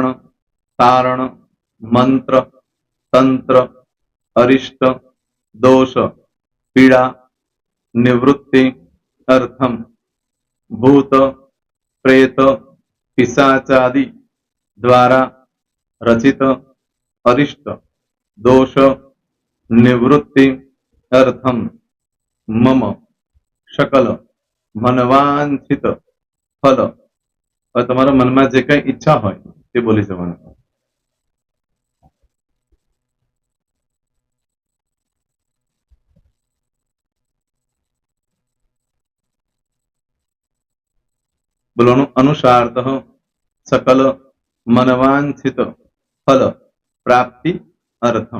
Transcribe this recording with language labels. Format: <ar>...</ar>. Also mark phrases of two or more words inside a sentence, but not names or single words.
<sa>तारण मंत्र तंत्र अरिष्ट दोष पीड़ा निवृत्ति अर्थम भूत प्रेत पिशाचादि द्वारा रचित अरिष्ट दोष निवृत्ति अर्थम मम શકલ મનવાંછિત ફલ.</sa> <gu>હવે તમારા મનમાં જે કઈ ઈચ્છા હોય તે બોલી જવાનું.</gu> <sa>બોલવાનું અનુસારત સકલ મનવાંછિત ફલ પ્રાપ્તિ અર્થમ.</sa>